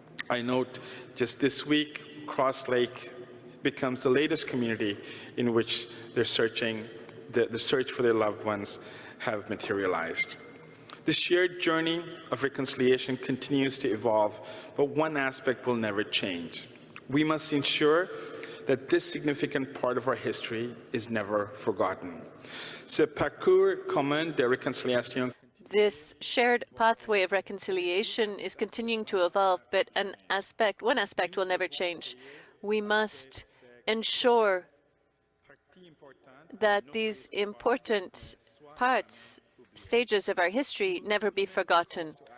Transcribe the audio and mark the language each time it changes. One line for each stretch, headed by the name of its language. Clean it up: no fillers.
English: I note just this week, Cross Lake becomes the latest community in which the search for their loved ones have materialized. The shared journey of reconciliation continues to evolve, but one aspect will never change. We must ensure that this significant part of our history is never forgotten.
French: Ce parcours commun de réconciliation.
English: This shared pathway of reconciliation is continuing to evolve, but one aspect will never change. We must ensure that these important stages of our history never be forgotten.